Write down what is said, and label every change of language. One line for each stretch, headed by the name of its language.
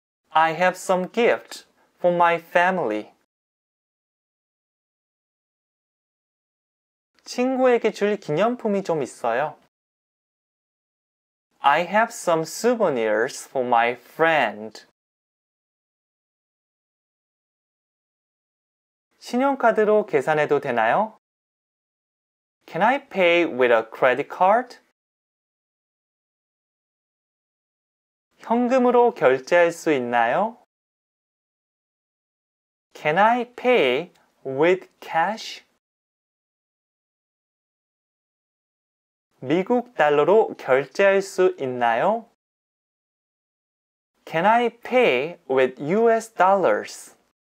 English: I have some gift for my family.
Korean: 친구에게 줄 기념품이 좀 있어요.
English: I have some souvenirs for my friend.
Korean: 신용카드로 계산해도 되나요?
English: Can I pay with a credit card?
Korean: 현금으로 결제할 수 있나요?
English: Can I pay with cash?
Korean: 미국 달러로 결제할 수 있나요?
English: Can I pay with US dollars?